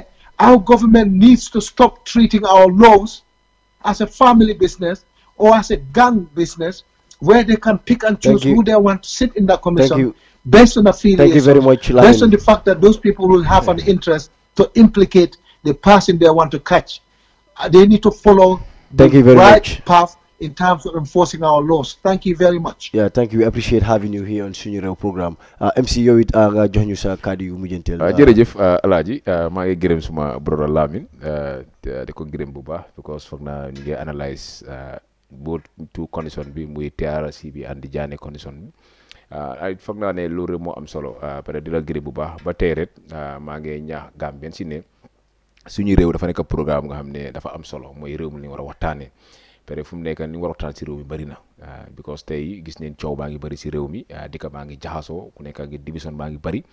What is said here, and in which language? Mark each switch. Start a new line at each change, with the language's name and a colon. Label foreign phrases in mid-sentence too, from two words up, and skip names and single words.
English: Our government needs to stop treating our laws as a family business or as a gang business, where they can pick and choose who they want to sit in that commission based on affiliation. Thank you very much, based on the fact that those people will have an interest to implicate the person they want to catch. They need to follow the right path in terms of enforcing our laws. Thank you very much. Yeah, thank you. We appreciate having you here on Sunu Reew program.
Wolof: MC yow it nga jox ñu sa kàddu yu mujjantel. Jërëjëf Alaaji maa ngi gërëm suma brother Lamine di ko gërëm bu baax because foog naa ñu ngi analyse
English: both two condition
Wolof: bi muy TRRC bi and di jaane condition bi ay foog naa ne loolu moo am solo peut-être di la gërëm bu baax ba tey rek maa ngi ñaax Gambien si ne suñu réew dafa nekk programme nga xam ne dafa am solo mooy réew mi li war a waxtaanee peut-être fu mu nekk ni war a waxtaan si réew mi bëri na because tey gis neen coow baa ngi bëri si réew mi dëkk baa ngi jaxasoo ku nekk ngi division baa ngi bëri